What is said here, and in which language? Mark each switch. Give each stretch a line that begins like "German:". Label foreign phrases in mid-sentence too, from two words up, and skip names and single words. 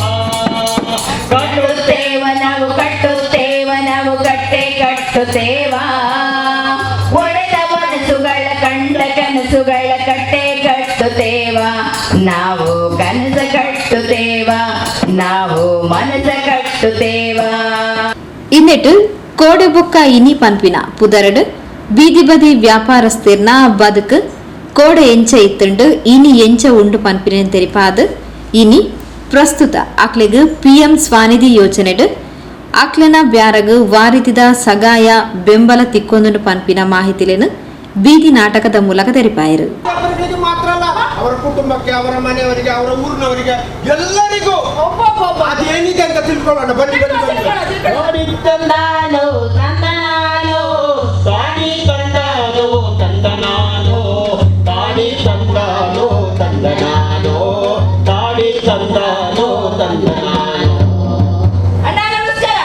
Kannada: ಕಟ್ಟುತ್ತೇವ ನಾವು ಕಟ್ಟುತ್ತೇವ ನಾವು ಕಟ್ಟೆ ಕಟ್ಟುತ್ತೇವಾ. ಒಡೆದ ಮನಸ್ಸುಗಳ ಕಂಡ ಕನಸುಗಳ ಕಟ್ಟೆ ಕಟ್ಟುತ್ತೇವಾ, ನಾವು ಕನಸ ಕಟ್ಟುತ್ತೇವಾ, ನಾವು ಮನಸ ಕಟ್ಟುತ್ತೇವಾ.
Tulu: ಇನ್ನೆಟ್ಟು ಕೋಡೆಬೊಕ್ಕ ಇನಿ ಪನ್ಪಿನ ಪುದರಡು ಬೀದಿ ಬದಿ ವ್ಯಾಪಾರಸ್ಥರ್ನ ಬದುಕು ಕೋಡೆ ಎಂಚ ಇತ್ತುಂಡು ಇನಿ ಎಂಚ ಉಂಡು ಪನ್ಪಿನ ತೆರಿಪಾದ ಇನಿ ಪ್ರಸ್ತುತ ಅಕ್ಲೆಗ್ ಪಿಎಂ ಸ್ವಾನಿಧಿ ಯೋಜನೆಡು ಅಕ್ಲೆನ ಬ್ಯಾರಗ್ ವಾರಿತಿದ ಸಗಾಯ ಬೆಂಬಲ ತಿಕ್ಕೊಂದು ಪನ್ಪಿನ ಮಾಹಿತಿಲೇನು ಬೀದಿ ನಾಟಕದ ಮೂಲಕ ತೆರಿಪಾಯಿರು.
Kannada: ಮಾತ್ರ ಅಲ್ಲ, ಅವರ ಕುಟುಂಬಕ್ಕೆ, ಅವರ ಮನೆಯವರಿಗೆ, ಅವರ ಊರಿನವರಿಗೆ ಎಲ್ಲರಿಗೂ ಅದೇನಿದೆ ಅಂತ ತಿಳ್ಕೊಳ್ಳೋಣ. ಬನ್ನಿ ಬನ್ನಿ ಬನ್ನಿ. ಅಣ್ಣ ನಮಸ್ಕಾರ.